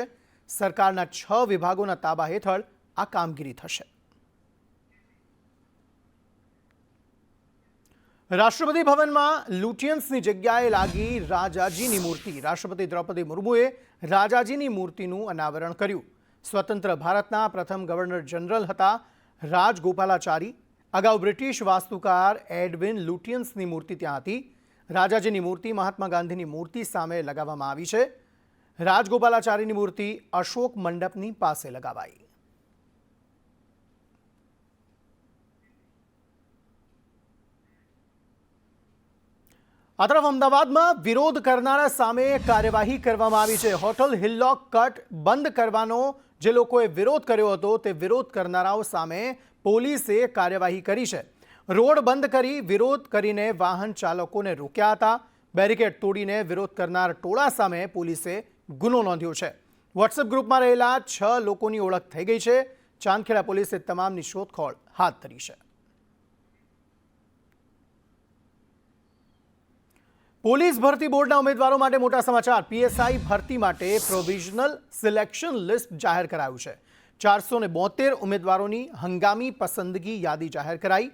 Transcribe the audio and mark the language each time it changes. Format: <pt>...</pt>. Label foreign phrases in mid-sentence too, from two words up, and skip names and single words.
<gu>સરકારના 6 વિભાગોના તાબા હેઠળ આ કામગીરી થશે। રાષ્ટ્રપતિ ભવનમાં લુટિયન્સની જગ્યાએ લાગી રાજાજીની મૂર્તિ। રાષ્ટ્રપતિ દ્રૌપદી મુર્મુએ રાજાજીની મૂર્તિનું અનાવરણ કર્યું। સ્વતંત્ર ભારતના પ્રથમ ગવર્નર જનરલ હતા રાજગોપાલાચારી। અગાઉ બ્રિટિશ વાસ્તુકાર એડવિન લુટિયન્સની મૂર્તિ ત્યાં હતી। રાજાજીની મૂર્તિ મહાત્મા ગાંધીની મૂર્તિ સામે લગાવવામાં આવી છે। રાજગોપાલાચારીની મૂર્તિ અશોક મંડપની પાસે લગાવાઈ। આ તરફ અમદાવાદ મેં વિરોધ કરનારા સામે કાર્યવાહી કરવામાં આવી છે। હોટલ હિલલૉક કટ બંધ કરવાનો જે લોકોએ વિરોધ કર્યો હતો તે વિરોધ કરનારાઓ સામે પોલીસે કાર્યવાહી કરી છે। રોડ બંધ કરી વિરોધ કરીને વાહન ચાલકોને રોક્યા હતા। બેરિકેડ તોડીને વિરોધ કરનાર ટોળા સામે પોલીસે ગુનો નોંધ્યો છે। વ્હાટ્સએપ ગ્રુપમાં રહેલા 6 લોકોની ઓળખ થઈ ગઈ છે। ચાંદખેડા પોલીસે તમામની શોધખોળ હાથ ધરી છે। પોલીસ ભરતી બોર્ડના ઉમેદવારો માટે મોટા સમાચાર। પીએસઆઈ ભરતી માટે પ્રોવિઝનલ સિલેક્શન લિસ્ટ જાહેર કરાયું છે। 472 ઉમેદવારોની હંગામી પસંદગી યાદી જાહેર કરાઈ।</gu>